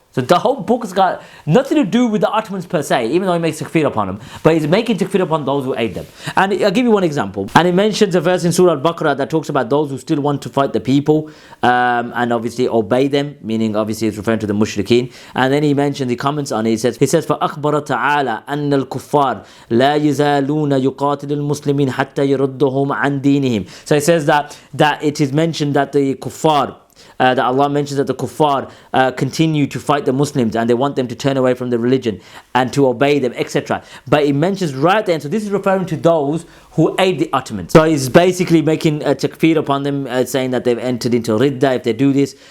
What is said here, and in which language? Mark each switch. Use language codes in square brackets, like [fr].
[en] So the whole book has got nothing to do with the Ottomans per se, even though he makes takfir upon them, but he's making takfir upon those who aid them. And I'll give you one example. And it mentions a verse in Surah Al-Baqarah that talks about those who still want to fight the people and obviously obey them, meaning obviously it's referring to the mushrikeen. And then he mentions, he comments on it, he says, [ar] فَأَخْبَرَ تَعَالَى أَنَّ الْكُفَّارِ لَا يَزَالُونَ يُقَاتِلُ الْمُسْلِمِينَ حَتَّى يَرُدُّهُمْ عَنْ دِينِهِمْ. [en] So it says that it is mentioned that the kuffar, that Allah mentions that the kuffar continue to fight the Muslims and they want them to turn away from the religion and to obey them, etc. But it mentions right there, so this is referring to those who aid the Ottomans. So he's basically making a takfir upon them, saying that they've entered into ridda if they do this.